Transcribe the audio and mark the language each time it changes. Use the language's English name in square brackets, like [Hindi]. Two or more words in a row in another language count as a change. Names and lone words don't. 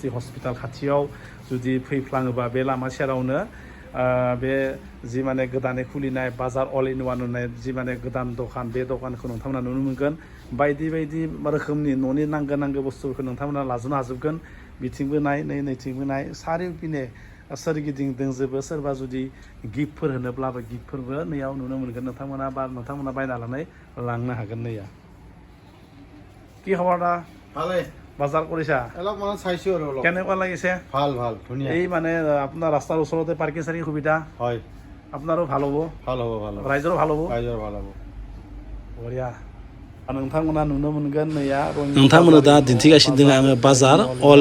[Bodo] हस्पिटाल खाथियाव जुदि फैफ्लाङोबा बे लामा सेरावनो बे जि माने गोदानै खुलिनाय बाजार अल इन वान होननाय जि माने गोदान दखान बे दखानखौ नोंथांमोना नुनो मोनगोन बायदि बायदि रोखोमनि न'नि नांगौ बुस्थुफोरखौ नोंथांमोना लाजोबनो हाजोबगोन बिथिंबो नाय नैथिंबो नाय सारिगिदिं सोरगिदिं दंजोबो सोरबा जुदि गिफ्टफोर होनोब्लाबो गिफ्टफोरबो नैयाव नुनो मोनगोन नोंथांमोना बायनानै लांनो हागोन नैया [Assamese] কি খবৰ দা ভালে বাজাৰ কৰিছা অলপ মানে চাইছো আৰু অলপ কেনেকুৱা লাগিছে ভাল ধুনীয়া এই মানে আপোনাৰ ৰাস্তাৰ ওচৰতে পাৰ্কিং চাৰ্কিং সুবিধা হয় আপোনাৰো ভাল হ'ব ৰাইজৰো ভাল হ'ব বঢ়িয়া [Bodo] नोंथांमोना नुनो मोनगोन नैया नोंथांमोना दा दिन्थिगासिनो दङ आङो बाजार अल